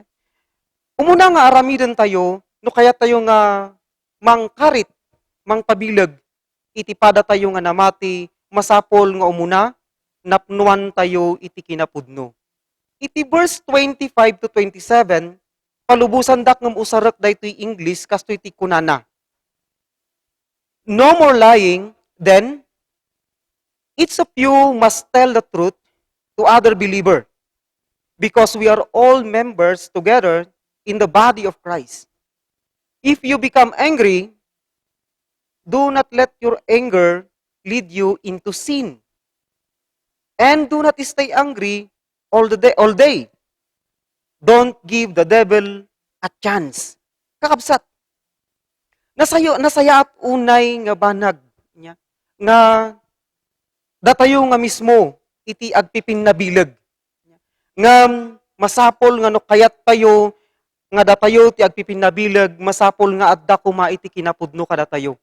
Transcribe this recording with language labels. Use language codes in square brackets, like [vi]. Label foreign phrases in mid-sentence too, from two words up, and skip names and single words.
[ilo] Umuna nga aramiden tayo, no kayat tayo nga mangkarit, mangpabileg, iti pada tayo nga namati, masapol nga umuna, napnuan tayo iti kinapudno. Iti verse 25 to 27, palubusan dak ngam usarak daytoy English kasto iti kunana. [en] No more lying, then each of you must tell the truth to other believer, because we are all members together in the body of Christ. If you become angry, do not let your anger lead you into sin. And do not stay angry all day. Don't give the devil a chance. [ilo] Kakabsat. Nasaya at unay nga banag niya nga datayo nga mismo iti agpipinnabileg. Nga masapol nga no kayat tayo nga datayo ti agpipinnabileg, masapol nga adda kuma iti kinapudno kada tayo.